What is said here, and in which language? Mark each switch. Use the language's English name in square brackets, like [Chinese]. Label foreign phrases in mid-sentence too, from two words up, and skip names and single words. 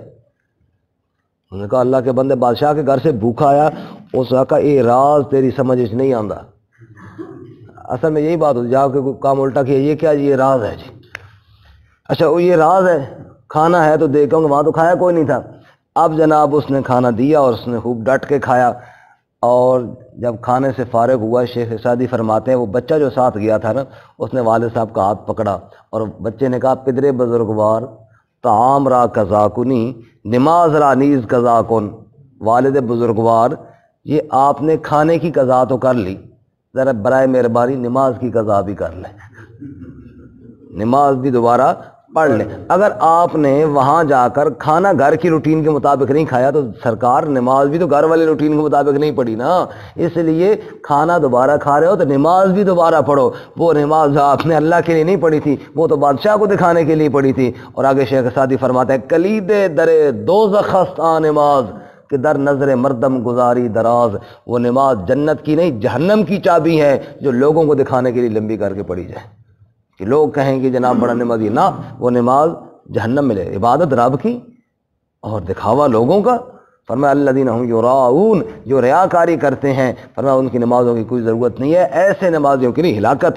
[Urdu] انہوں نے کہا اللہ کے بندے بادشاہ کے گھر سے بھوکا آیا، اس نے کہا یہ راز تیری سمجھ نہیں آندا، اصل میں یہی بات ہوتی جا کے کوئی کام الٹا کیا، یہ کیا یہ راز ہے جی، اچھا وہ یہ راز ہے، کھانا ہے تو دیکھوں گا، وہاں تو کھایا کوئی نہیں تھا۔ اب جناب اس نے کھانا دیا اور اس نے خوب ڈٹ کے کھایا، اور جب کھانے سے فارغ ہوا شیخ سعدی فرماتے ہیں وہ بچہ جو ساتھ گیا تھا نا، اس نے والد صاحب کا ہاتھ پکڑا اور بچے نے کہا [Persian] پدر بزرگوار طعام را قضا کنی نماز را نیز قضا کن، [Urdu] والد بزرگوار یہ آپ نے کھانے کی قضا تو کر لی، ذرا برائے مہربانی نماز کی قضا بھی کر لیں، نماز بھی دوبارہ پڑھ لیں۔ اگر آپ نے وہاں جا کر کھانا گھر کی روٹین کے مطابق نہیں کھایا تو سرکار نماز بھی تو گھر والے روٹین کے مطابق نہیں پڑھی نا، اس لیے کھانا دوبارہ کھا رہے ہو تو نماز بھی دوبارہ پڑھو، وہ نماز آپ نے اللہ کے لیے نہیں پڑھی تھی، وہ تو بادشاہ کو دکھانے کے لیے پڑھی تھی۔ اور آگے شیخ سعدی فرماتا ہے [Persian] کلید در دوزخ است آ نماز، کہ در نظر مردم گزاری دراز، [Urdu] وہ نماز جنت کی نہیں جہنم کی چابی ہے جو لوگوں کو دکھانے کے لیے لمبی کر کے پڑھی جائے کہ لوگ کہیں کہ جناب بڑا نمازی، نہ، وہ نماز جہنم ملے، عبادت رب کی اور دکھاوا لوگوں کا۔ فرمایا [Arabic] الذین هم یراؤون، [Urdu] جو ریاکاری کرتے ہیں، فرمایا ان کی نمازوں کی کوئی ضرورت نہیں ہے، ایسے نمازیوں کے لیے ہلاکت ہے۔